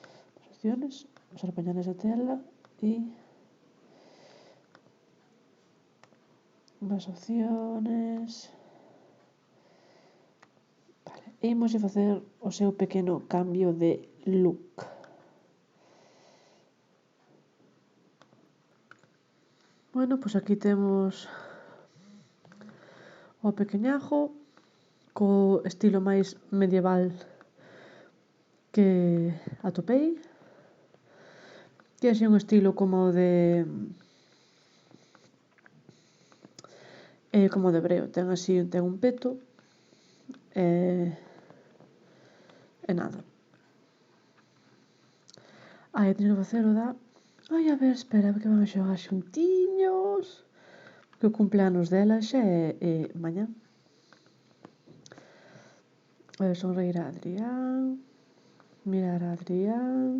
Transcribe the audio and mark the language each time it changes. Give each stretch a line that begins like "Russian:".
Spanish: Más opciones, usar pañales de tela y más opciones.
Galician: Vale, e imos a facer o seu pequeno cambio de look. Bueno, pois aquí temos o pequeñajo co estilo máis medieval que atopei, que é así un estilo como de breo, ten un peto e nada. Teño que facer o da... a ver, espera, que van a xogar xuntiños, que o cumpleanos dela xa é mañá. Sonreír a Adrián, mirar a Adrián,